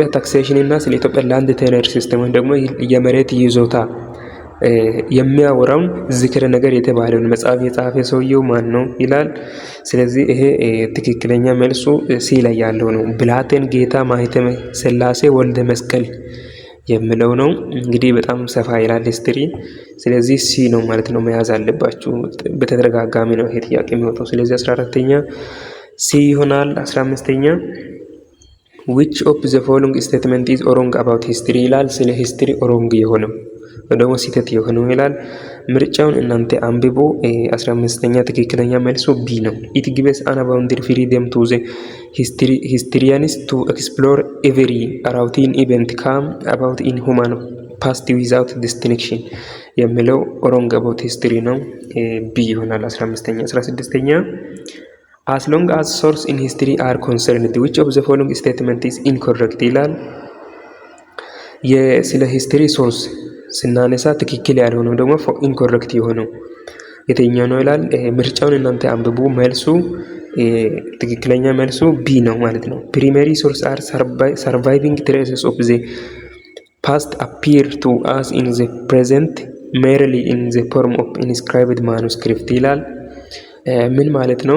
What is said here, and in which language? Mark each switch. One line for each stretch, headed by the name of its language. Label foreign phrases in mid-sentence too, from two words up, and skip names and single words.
Amharic: ታክሴሽን እና ስለ ኢትዮጵያ
English: land tenure system
Amharic: ወይም ደግሞ የመሬት ይዞታ የሚያወራውን ዚክረ ነገር የተባለውን መጽሐፍ የጻፈ ሰውየው ማን ነው ይላል። ስለዚህ ይሄ ትክክለኛ መልሱ ሲ ላይ ያለው ነው። ብላቴን ጌታ ማህተመ ስላሴ ወልደ መስቀል የሚለው ነው። እንግዲህ በጣም ሰፋ ይላል ሂስትሪ። ስለዚህ ሲ ነው ማለት ነው መያዝ አለባችሁ። በተደጋጋሚ ነው ይሄ ጥያቄ የሚወጣው። ስለዚህ 14ኛ ሲ ይሆናል። 15ኛ
English: which of the following statement is wrong about history
Amharic: ይላል። ስለ ሂስትሪ ሮንግ የሆነው ደግሞ ስህተት የሆነው ይላል። ምርጫውን እናንተ አንብቦ 15ኛ ትክክለኛ መልሱ ቢ ነው።
English: it gives unbounded freedom to the historians to explore every routine event come about in human past without distinction
Amharic: የሚለው
English: wrong about history
Amharic: ነው። ቢ ይሆናል 15ኛ። 16ኛ
English: as long as source in history are concerned which of the following statement is incorrect
Amharic: ይላል። ስለ
English: history source
Amharic: ስናነሳ ትክክል ያልሆነው ደግሞ ኢንኮሬክት የሆነው የትኛው ነው ይላል። ምርጫውን እናንተ አንብቡ። መልሱ ትክክለኛ መልሱ ቢ ነው ማለት ነው።
English: primary source are surviving traces of the past appear to us in the present merely in the form of inscribed manuscript
Amharic: ይላል። ምን ማለት ነው?